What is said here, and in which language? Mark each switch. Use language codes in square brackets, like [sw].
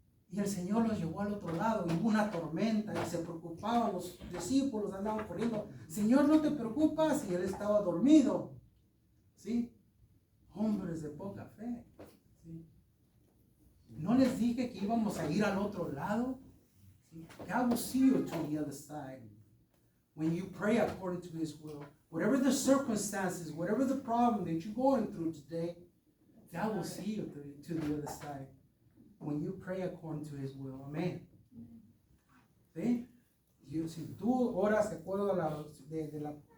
[es] Y el Señor los llevó al otro lado y hubo una tormenta y se preocupaban los discípulos, andaban corriendo. Señor, no te preocupas, y él estaba dormido. ¿Sí? Hombres de poca fe. ¿Sí? ¿No les dije que íbamos a ir al otro lado? ¿Sí? [en] God will see you to the other side. When you pray according to His will, whatever the circumstances, whatever the problem that you're going through today, God will see you to the other side. When you pray according to His will. [es] Amén. ¿Sí? Si tú oras de acuerdo a la...